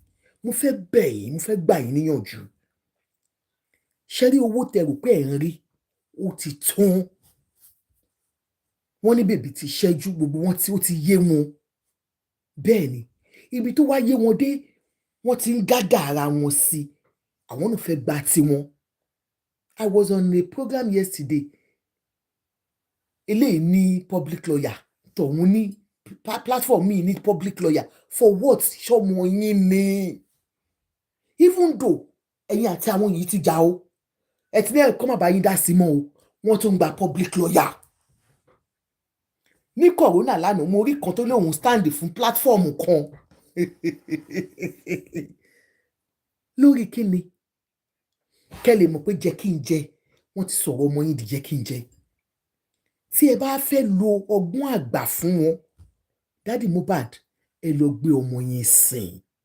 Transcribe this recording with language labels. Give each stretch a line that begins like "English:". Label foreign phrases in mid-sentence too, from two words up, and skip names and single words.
Yoruba: Mo fẹ́ bẹ̀ yín, mo fẹ́ gbà yín níyànjú. Ṣé rí owó tẹ́ rò pé ẹ̀ ń rí, ó ti tán. Wọ́n ní bèbí ti ṣẹ́jú, gbogbo wọn tí ó ti yé wọn. Bẹ́ẹ̀ ni, ibi tó wá yé wọn dé, wọ́n ti ń gádà ara wọn sí. Àwọn náà fẹ́ gba tiwọn.
English: I was on a program yesterday.
Yoruba: Eléyìí ní
English: public lawyer.
Yoruba: Tọ̀hún ní platform mi ní
English: public lawyer. For what?
Yoruba: Ṣọmọ yín ni.
English: Even though
Yoruba: ẹ̀yin àti àwọn yìí ti jà o. Ẹ ti ní ẹ̀kọ́ má bá yín dá sí mọ́ o. Wọ́n tún gba
English: public lawyer.
Yoruba: Ní corona lánàá, mo rí kan tó lóun stand fún platform kan. Lórí kíni? Kẹ́ lè mọ̀ pé jẹ́ kí n jẹ. Wọ́n ti sọ̀rọ̀ ọmọ yín di jẹ́ kí n jẹ. Tí ẹ bá fẹ́ lo ọgbọ́n àgbà fún wọn, Daddy Mohbad, ẹ lọ gbé ọmọ yẹn sìn.